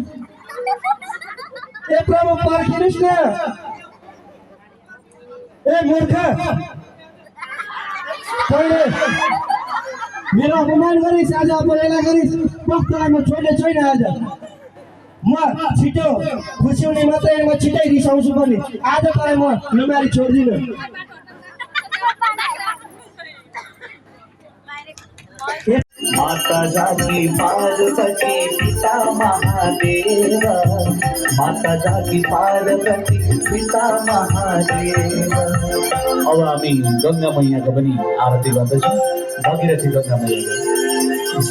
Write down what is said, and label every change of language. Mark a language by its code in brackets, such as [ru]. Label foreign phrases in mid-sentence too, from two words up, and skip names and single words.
[ne] हे प्रभु पर्खिनुहोस् न ए मूर्ख मेरो अपमान गरिस् आज अपमान गरिस् कस्तोलाई म छोड्ने छैन आज म छिटो खुसी हुने मात्रै म छिटै रिसाउँछु पनि आज तँलाई म लुमारी छोड्दिनँ [hi] माता जाकी पार्वती पिता महादेव माता जाकी पार्वती पिता महादेव। [ne] अब हामी गङ्गा मैयाको पनि आरती गर्दैछौँ। भगीरथी गङ्गा मैया